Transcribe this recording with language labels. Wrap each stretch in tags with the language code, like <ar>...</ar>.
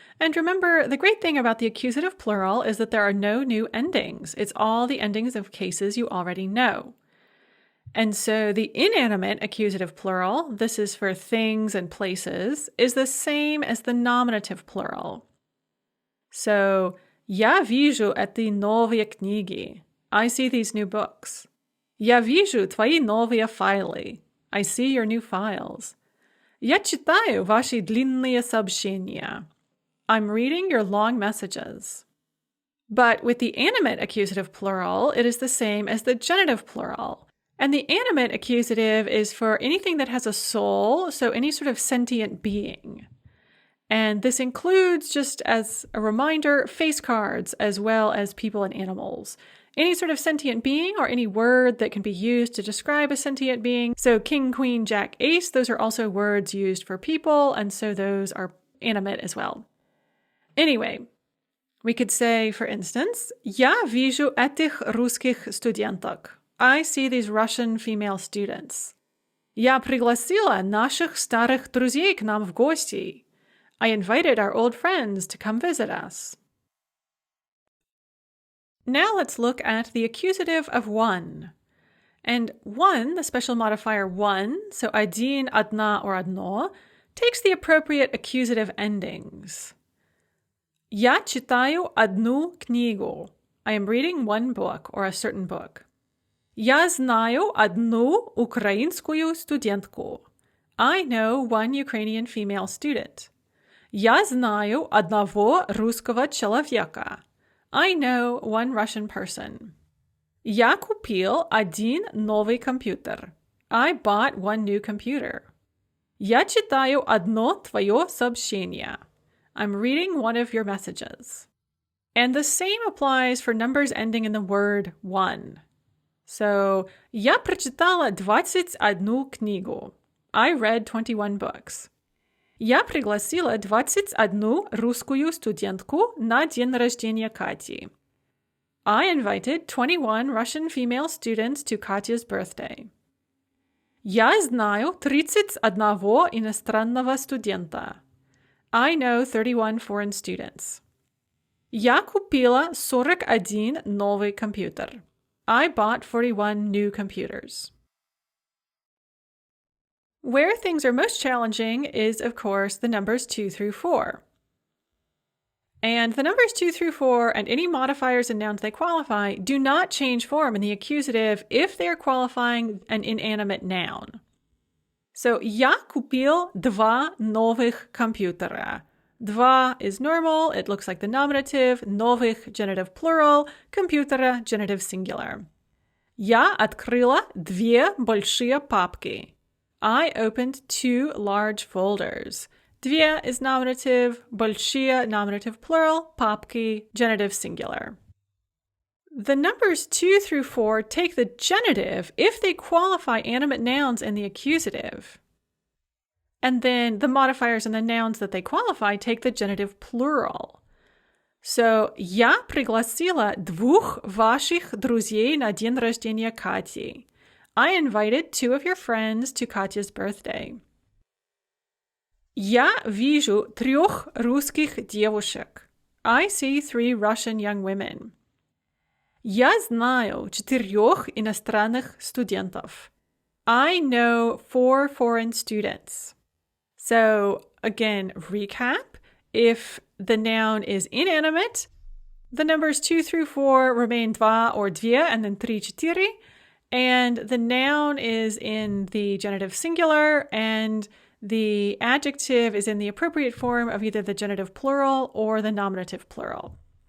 <en>And remember, the great thing about the accusative plural is that there are no new endings. It's all the endings of cases you already know. And so the inanimate accusative plural, this is for things and places, is the same as the nominative plural.</en> <ru>So, я вижу эти новые книги.</ru> <en>I see these new books.</en> <ru>Я вижу твои новые файлы.</ru> <en>I see your new files.</en> <ru>Я читаю ваши длинные сообщения.</ru> <en>I'm reading your long messages. But with the animate accusative plural, it is the same as the genitive plural. And the animate accusative is for anything that has a soul, so any sort of sentient being. And this includes, just as a reminder, face cards as well as people and animals. Any sort of sentient being or any word that can be used to describe a sentient being. So king, queen, jack, ace, those are also words used for people, and so those are animate as well. Anyway, we could say, for instance,</en> <ru>я вижу этих русских студенток.</ru> <en>I see these Russian female students.</en> <ru>Я пригласила наших старых друзей к нам в гости.</ru> <en>I invited our old friends to come visit us. Now let's look at the accusative of one. And one, the special modifier one, so один, одна, or одно, takes the appropriate accusative endings.</en> <ru>Я читаю одну книгу.</ru> <en>I am reading one book or a certain book.</en> <ru>Я знаю одну украинскую студентку.</ru> <en>I know one Ukrainian female student.</en> <ru>Я знаю одного русского человека.</ru> <en>I know one Russian person.</en> <ru>Я купил один новый компьютер.</ru> <en>I bought one new computer.</en> <ru>Я читаю одно твое сообщение.</ru> <en>I'm reading one of your messages. And the same applies for numbers ending in the word one.</en> <ru>So, я прочитала 21 книгу.</ru> <en>I read 21 books.</en> <ru>Я пригласила 21 русскую студентку на день рождения Кати.</ru> <en>I invited 21 Russian female students to Katya's birthday.</en> <ru>Я знаю 31 иностранного студента.</ru> <en>I know 31 foreign students.</en> <ru>Я купила 41 новый компьютер.</ru> <en>I bought 41 new computers. Where things are most challenging is, of course, the numbers 2 through 4. And the numbers 2 through 4 and any modifiers and nouns they qualify do not change form in the accusative if they are qualifying an inanimate noun.</en> <ru>So, я купил 2 новых компьютера.</ru> <en>Два is normal, it looks like the nominative, новых, genitive plural, компьютера, genitive singular.</en> <ru>Я открыла 2 большие папки.</ru> <en>I opened 2 large folders. 2 is nominative, большие, nominative plural, папки, genitive singular. The numbers 2 through 4 take the genitive if they qualify animate nouns in the accusative. And then the modifiers and the nouns that they qualify take the genitive plural.</en> <ru>So, я пригласила 2 ваших друзей на день рождения Кати.</ru> <en>I invited 2 of your friends to Katya's birthday.</en> <ru>Я вижу 3 русских девушек.</ru> <en>I see 3 Russian young women.</en> <ru>Я знаю 4 иностранных студентов.</ru> <en>I know 4 foreign students. So, again, recap. If the noun is inanimate, the numbers 2 through 4 remain 2 or 2 and then 3, 4. And the noun is in the genitive singular and the adjective is in the appropriate form of either the genitive plural or the nominative plural.</en>